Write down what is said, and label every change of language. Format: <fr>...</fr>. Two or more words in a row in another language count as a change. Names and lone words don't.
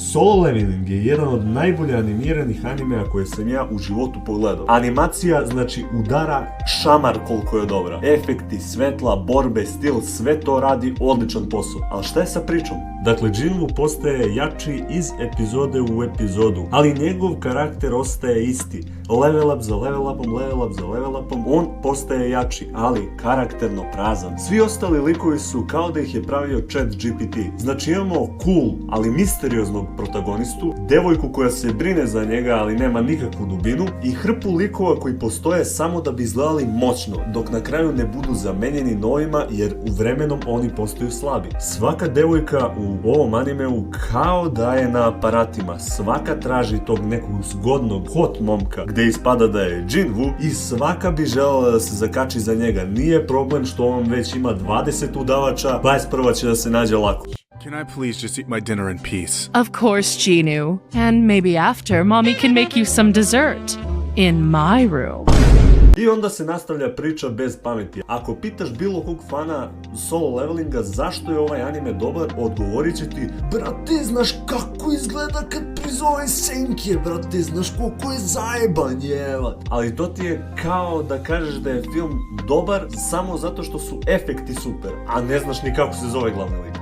<sr>Solo Leveling je jedan od najbolje animiranih animea koje sam ja u životu pogledao. Animacija znači udara šamar koliko je dobra. Efekti, svetla, borbe, stil, sve to radi odličan posao. Ali šta je sa pričom? Dakle, Jinwoo postaje jači iz epizode u epizodu, ali njegov karakter ostaje isti.</sr> <en>Level up</en> <sr>za level upom,</sr> <en>level up</en> <sr>za level upom, on postaje jači, ali karakterno prazan. Svi ostali likovi su kao da ih je pravio ChatGPT. Znači imamo cool, ali misterioznog protagonistu, devojku koja se brine za njega, ali nema nikakvu dubinu, i hrpu likova koji postoje samo da bi izgledali moćno, dok na kraju ne budu zamenjeni novima, jer u vremenom oni postaju slabi. Svaka devojka u ovom animeu kao da je na aparatima, svaka traži tog nekog zgodnog hot momka gde ispada da je Jinwoo i svaka bi želela da se zakači za njega. Nije problem što on već ima 20 udavača, 21 će da se nađe lako.</sr> <en>Can I please just eat my dinner in peace? Of course, Genu. And maybe after, Mommy can make you some dessert. In my room.</en> <sr>I onda se nastavlja priča bez pameti. Ako pitaš bilo kog fana Solo Levelinga zašto je ovaj anime dobar, odgovorit će ti: brate, znaš kako izgleda kad prizove senke, brate, znaš koliko je zajeban, jevat. Ali to ti je kao da kažeš da je film dobar samo zato što su efekti super, a ne znaš ni kako se zove glavni lik.</sr>